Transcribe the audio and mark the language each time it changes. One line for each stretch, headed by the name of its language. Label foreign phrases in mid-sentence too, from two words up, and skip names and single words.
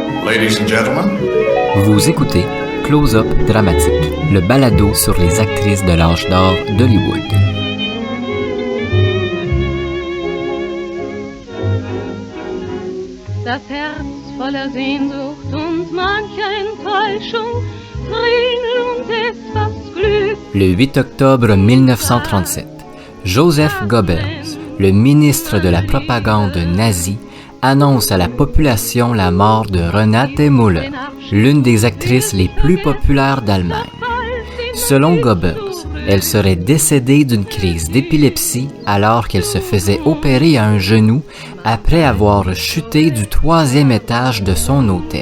English: Ladies and gentlemen.
French: Vous écoutez Close-Up Dramatique, le balado sur les actrices de l'âge d'or d'Hollywood.
German: Das Herz voller Sehnsucht und mancher Enttäuschung, Tränen und etwas Glück.
French: Le 8 octobre 1937, Joseph Goebbels, le ministre de la propagande nazie, annonce à la population la mort de Renate Müller, l'une des actrices les plus populaires d'Allemagne. Selon Goebbels, elle serait décédée d'une crise d'épilepsie alors qu'elle se faisait opérer à un genou après avoir chuté du 3e étage de son hôtel.